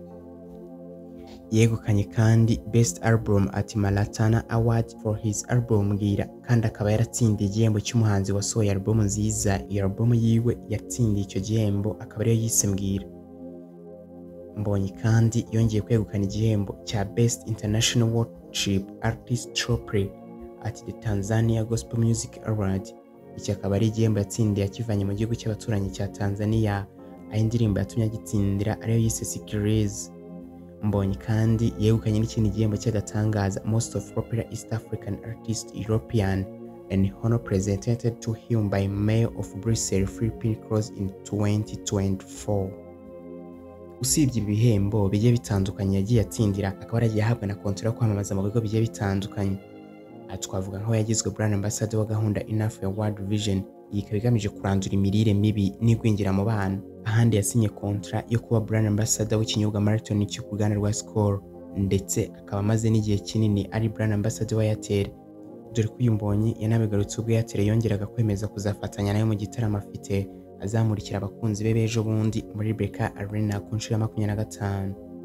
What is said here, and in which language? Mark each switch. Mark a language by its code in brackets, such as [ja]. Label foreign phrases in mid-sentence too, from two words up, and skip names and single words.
[rw] Yegukanye kandi [en] Best Album at Malatana Award for his album Mbwira, [rw] kandi akaba yaratsindiye igihembo cy'umuhanzi wasohoye album nziza. Iyo album yiwe yatsindiye icyo gihembo akaba ariyo yise Mbwira. Mbonyi kandi yongeye kwegukana igihembo cya [en] Best International Worship Artist Trophy at the Tanzania Gospel Music Award. [rw] Iki akaba ari igihembo yatsindiye akivanye mu gihugu cy'abaturanyi cya Tanzania, aho indirimbo yatumye agitsindira ariyo yise Sikiliza. Mbonyi kandi yegukanye n'ikindi gihembo cy'agatangaza [en] Most of Popular East African Artist European, an honor presented to him by Mayor of Brussels Philippine Cross in 2024. [rw] Usibye ibihembo bigiye bitandukanye yagiye atsindira, akaba yaragiye ahabwa na kontra yo kwamamaza mu bigo bigiye bitandukanye. Aha twavuga nkaho yagizwe [en] Brand Ambassador [rw] wa gahunda Enough ya World Vision, iyi ikaba igamije kurandura imirire mibi n'igwingira mu bana. Ahandi yasinye kontra yo kuba [en] Brand Ambassador [rw] w'ikinyobwa Marathon cyo ku ruganda rwa Skol, ndetse akaba amaze n'igihe kinini ari [en] Brand Ambassador [rw] wa Airtel, dore ko uyu Mbonyi yanabigarutse ubwo Airtel yongeraga kwemeza kuzafatanya nayo mu gitaramo afite azamurikira abakunzi be bejo bundi muri Beka Arena ku nshuro ya 25.